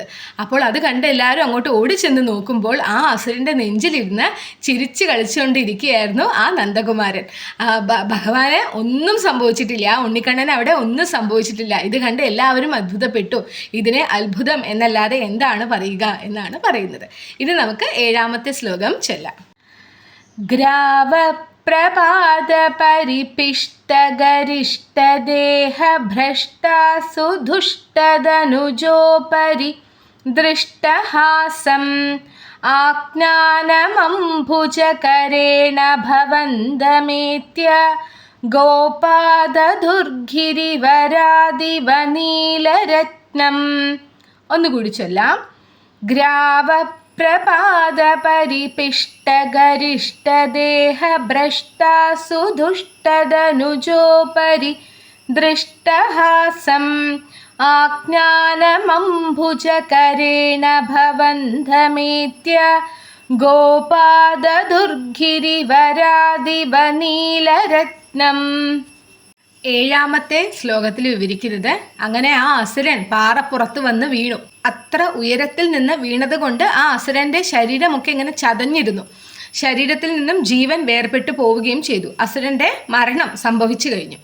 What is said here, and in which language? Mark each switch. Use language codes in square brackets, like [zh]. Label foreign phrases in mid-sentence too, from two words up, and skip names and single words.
[ml] അപ്പോൾ അത് കണ്ട് എല്ലാവരും അങ്ങോട്ട് ഓടിച്ചെന്ന് നോക്കുമ്പോൾ ആ അസുരൻ്റെ നെഞ്ചിലിരുന്ന് ചിരിച്ച് കളിച്ചുകൊണ്ടിരിക്കുകയായിരുന്നു ആ നന്ദകുമാരൻ. ഭഗവാന് ഒന്നും സംഭവിച്ചിട്ടില്ല, ആ ഉണ്ണിക്കണ്ണൻ അവിടെ ഒന്നും സംഭവിച്ചിട്ടില്ല. ഇത് കണ്ട് എല്ലാവരും അത്ഭുതപ്പെട്ടു. ഇതിനെ അത്ഭുതം എന്നല്ലാതെ എന്താണ് പറയുക എന്നാണ് പറയുന്നത്. ഇത് നമുക്ക് 7-ാമത്തെ ശ്ലോകം ചൊല്ലാം. [sa] प्रपादपरिपिष्टगरिष्टदेहभ्रष्टासु दुष्टदनुजोपरि दृष्टहासम् आज्ञानमम्बुजकरेण भवन्दमेत्य गोपादधुर्गिरिवरादिवनीलरत्नम्. [ml] ഒന്നുകൂടി ചൊല്ലാം. [sa] प्रपादपरिपिष्टगरिष्टदेहभ्रष्टासु दुष्टदनुजोपरि दृष्टहासम् आज्ञानमम्बुजकरेण भवन्दमेत्य गोपादधुर्गिरिवरादिवनीलरत्नम्. [ml] 7-ാമത്തെ ശ്ലോകത്തിൽ വിവരിക്കുന്നത് അങ്ങനെ ആ അസുരൻ പാറപ്പുറത്ത് വന്ന് വീണു. അത്ര ഉയരത്തിൽ നിന്ന് വീണത് കൊണ്ട് ആ അസുരൻ്റെ ശരീരമൊക്കെ ഇങ്ങനെ ചതഞ്ഞിരുന്നു. ശരീരത്തിൽ നിന്നും ജീവൻ വേർപെട്ടു പോവുകയും ചെയ്തു. അസുരൻ്റെ മരണം സംഭവിച്ചു കഴിഞ്ഞു.